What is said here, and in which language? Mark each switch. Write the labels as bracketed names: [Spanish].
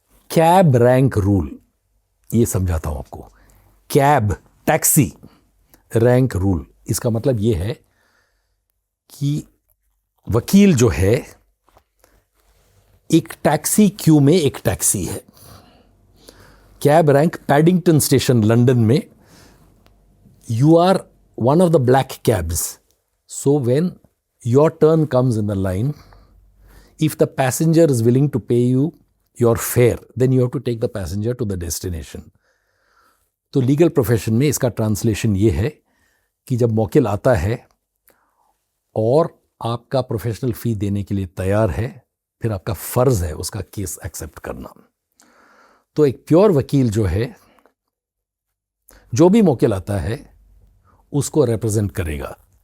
[Hindi] Cab rank rule, ये समझाता हूं आपको. कैब, टैक्सी रैंक रूल, इसका मतलब ये है कि वकील जो है एक टैक्सी क्यू में एक टैक्सी है. Cab rank Paddington station London में, [English] You are one of the black cabs. So when your turn comes in the line, if the passenger is willing to pay you your fare, then you have to take the passenger to the destination. [Hindi] तो legal profession में इसका translation ये है कि जब मौकिल आता है और आपका प्रोफेशनल फी देने के लिए तैयार है, फिर आपका फर्ज है उसका केस एक्सेप्ट करना. तो एक प्योर वकील जो है, जो भी मौकिल आता है उसको रिप्रेजेंट करेगा.